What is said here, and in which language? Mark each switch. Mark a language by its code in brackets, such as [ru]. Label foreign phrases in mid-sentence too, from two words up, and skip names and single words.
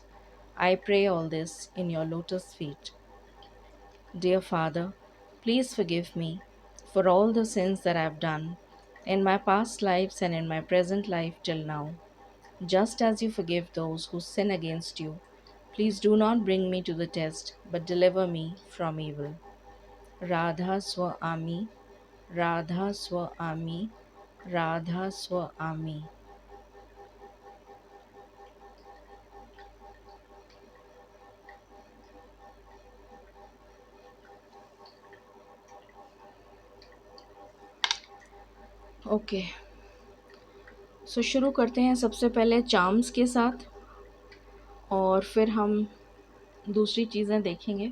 [en] I pray all this in your lotus feet. Dear Father, please forgive me for all the sins that I have done in my past lives and in my present life till now. Just as you forgive those who sin against you, please do not bring me to the test, but deliver me from evil. Radha Swa Ami, Radha Swa Ami, Radha Swa Ami. OK, so [hi] शुरू करते हैं सबसे पहले चार्म्स के साथ, और फिर हम दूसरी चीज़ें देखेंगे।